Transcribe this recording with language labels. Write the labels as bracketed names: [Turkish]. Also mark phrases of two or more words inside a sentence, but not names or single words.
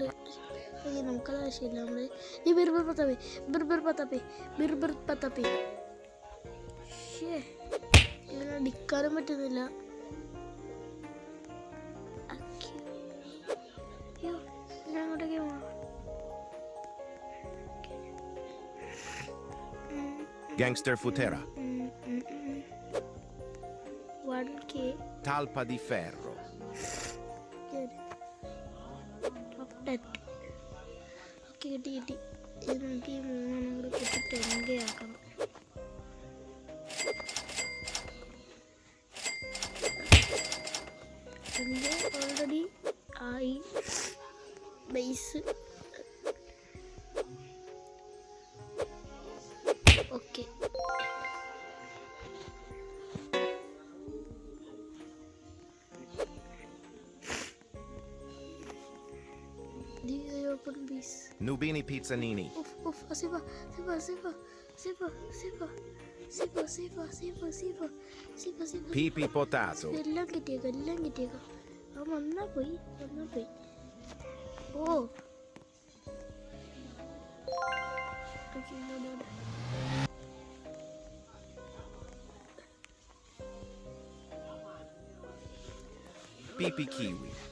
[Malayalam] നമുക്കത് ആവശ്യമില്ല. നമ്മള് ഈ ബിർബർ പത്താപ്പി ഇങ്ങനെ അടിക്കാനും പറ്റുന്നില്ല. ഞാൻ അങ്ങോട്ടേക്ക് പോവാം. Gangster Futera. 1K. Talpa di ferro. ഓക്കെ, കിട്ടി. ഇത് നമുക്ക് ഈ 3 കൂടെ കിട്ടിട്ട് എങ്കയാക്കണം. ഓൾറെഡി ആയി ബേസ്. ഓക്കെ, [English] open base. [Malayalam] Nubini Pizzanini. Sipa. Pipi Potato. എല്ലാം കിട്ടിയേക്കാം. അവൻ വന്നാ പോയി. ഓ Pipi Kiwi.